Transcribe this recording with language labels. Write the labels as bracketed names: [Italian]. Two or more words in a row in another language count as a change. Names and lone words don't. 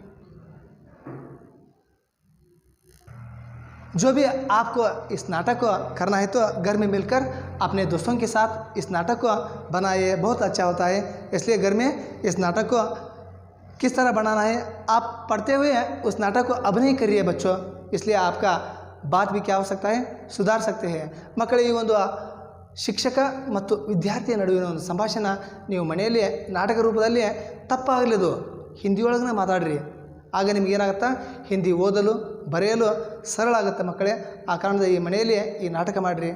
[Hindi] जो भी आपको इस नाटक को करना है तो घर में मिलकर अपने दोस्तों के साथ इस नाटक को बनाइए, बहुत अच्छा होता है। इसलिए घर में इस नाटक को किस तरह बनाना है आप पढ़ते हुए उस नाटक को अभिनय करिए बच्चों। इसलिए आपका बात भी क्या हो सकता है, सुधार सकते हैं। [Kannada] ಮಕ್ಕಳೇ, ಈ ಒಂದು ಶಿಕ್ಷಕ ಮತ್ತು ವಿದ್ಯಾರ್ಥಿಯ ನಡುವಿನ ಒಂದು ಸಂಭಾಷಣೆ ನೀವು ಮನೆಯಲ್ಲಿ ನಾಟಕ ರೂಪದಲ್ಲಿ ತಪ್ಪಾಗಲಿದು ಹಿಂದಿಯೊಳಗನೆ ಮಾತಾಡ್ರಿ, ಆಗ ನಿಮ್ಗೆ ಏನಾಗುತ್ತಾ ಹಿಂದಿ ಓದಲು ಬರೆಯಲು ಸರಳ ಆಗುತ್ತೆ ಮಕ್ಕಳೇ। ಆ ಕಾರಣದಿಂದ ಈ ಮನೆಯಲ್ಲಿ ಈ ನಾಟಕ ಮಾಡಿರಿ।